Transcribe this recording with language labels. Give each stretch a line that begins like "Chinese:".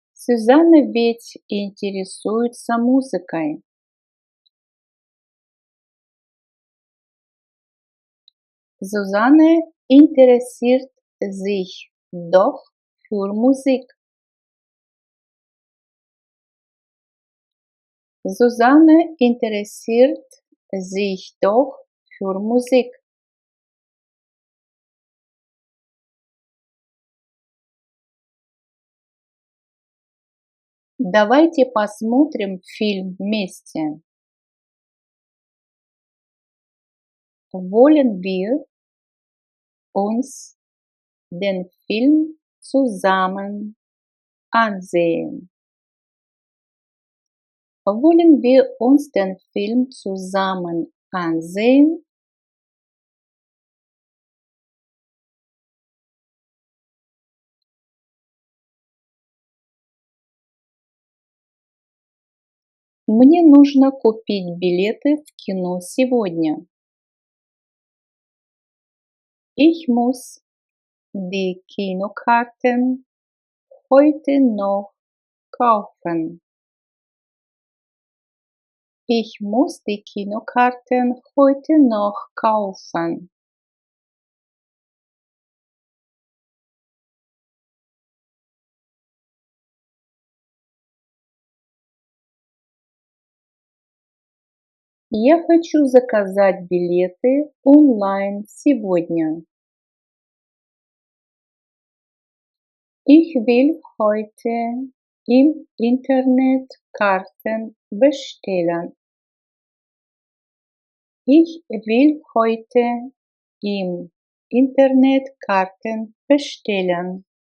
Russian: Сюзанна ведь интересуется музыкой.
German: Susanne interessiert sich doch für Musik. Susanne interessiert sich doch für Musik.
Russian: Давайте посмотрим фильм вместе.
German: Wollen wir uns den Film zusammen ansehen? Wollen wir uns den Film zusammen ansehen?
Russian: Мне нужно купить билеты в кино сегодня.
German: Ich muss die Kinokarten heute noch kaufen. Ich muss die Kinokarten heute noch kaufen.
Russian: Я хочу заказать билеты онлайн сегодня.
German: Ich will heute im Internet Karten bestellen. Ich will heute im Internet Karten bestellen.